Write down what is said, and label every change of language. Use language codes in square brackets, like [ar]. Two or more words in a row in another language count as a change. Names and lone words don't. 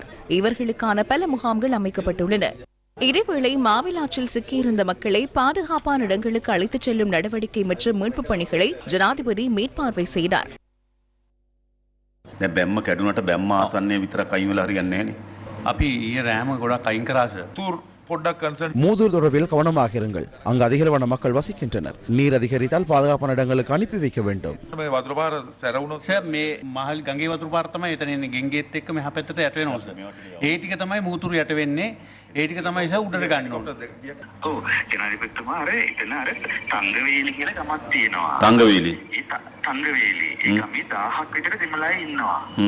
[ta] இவர்களுக்கான பல முகாம்கள் அமைக்கப்பட்டுள்ளன. இதேவேளை மாவிலாற்றில் சிக்கியிருந்த மக்களை பாதுகாப்பான இடங்களுக்கு அழைத்துச் செல்லும் நடவடிக்கை மற்றும் மீட்புப் பணிகளை ஜனாதிபதி மேற்பார்வை செய்தார். மூதூர் தொடர்பில் கவனமாக இருங்கள். அங்கு அதிகளவான மக்கள் வசிக்கின்றனர். நீர் அதிகரித்தால் பாதுகாப்பான இடங்களுக்கு அனுப்பி வைக்க வேண்டும். [si] මහල් ගගේ වතුර පාර තමයි එතන එන්නේ ගෙන්ගෙත් එක්ක මෙහා පැත්තට යට වෙනවා සර්. ඒ ටික තමයි මූතුරු යට වෙන්නේ. ඒ ටික තමයි සර් උඩට ගන්න ඕනේ. ඔව් ජනාධිපතිතුමා අර එතන අර සංගවේලි කියලා ගමක් තියෙනවා. සංගවේලි. සංගවේලි. ඒ ගමේ 1000ක් විතර දෙමළයි ඉන්නවා.